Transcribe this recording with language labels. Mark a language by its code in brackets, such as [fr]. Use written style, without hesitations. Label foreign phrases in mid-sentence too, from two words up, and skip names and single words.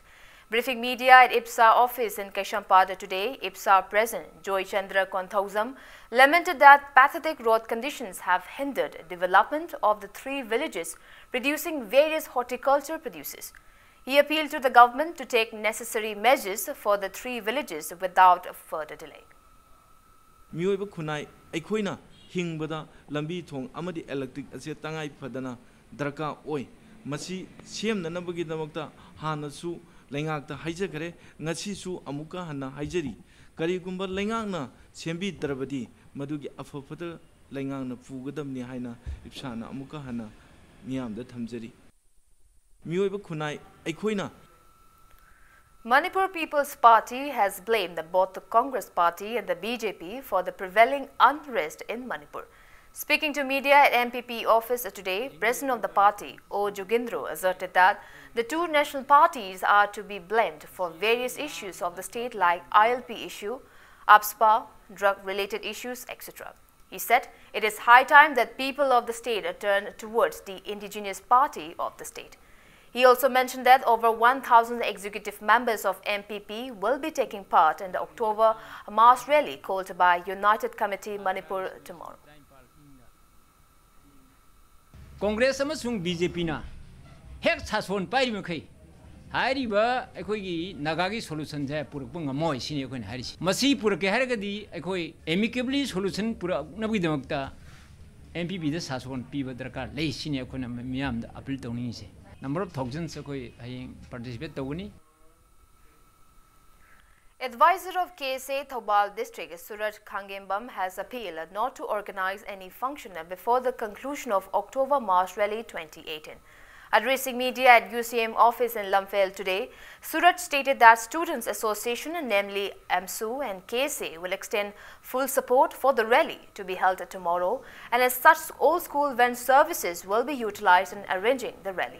[en] Briefing media at IPSA office in Keshampada today, IPSA President Joy Chandra Konthausam lamented that pathetic road conditions have hindered development of the three villages producing various horticulture produces. He appealed to the government to take necessary measures for the three villages without further delay. [mni] Mioiba khunai aikhoina hingbada lambi thong amadi electric ase tangai phadana darka oi masi semnanabagi damakta hanasu lengakta haijagare ngasi su amuka hana haijari karigumba lengakna sembi drabadi madugi afafada lengakna pugadamni haina ipsana amuka hana miyamda thamjari. [en] Manipur People's Party has blamed both the Congress Party and the BJP for the prevailing unrest in Manipur. Speaking to media at MPP office today, President of the party, O. Jugindro, asserted that the two national parties are to be blamed for various issues of the state like ILP issue, APSPA, drug-related issues, etc. He said it is high time that people of the state turn towards the indigenous party of the state. He also mentioned that over 1,000 executive members of MPP will be taking part in the October mass rally called by United Committee Manipur tomorrow. [mni] Congress amasung BJP na hek sason pairi makai hariba ekoi nagagi solution ja purak ngamoi sini ekoi harisi masi purak haragadi ekoi [en] amicably solution [mni] purak nabi damakta MPP da sason piba darkar lei sini ekoi na miyam da appeal tawni se [en] number of thousands [mni] ekoi hayeng participate tawni. [en] Advisor of KSA Thobal District, Suraj Khangembam, has appealed not to organize any function before the conclusion of October March Rally 2018. Addressing media at UCM office in Lamphel today, Suraj stated that Students Association, namely AMSU and KSA, will extend full support for the rally to be held tomorrow, and as such, all school van services will be utilized in arranging the rally.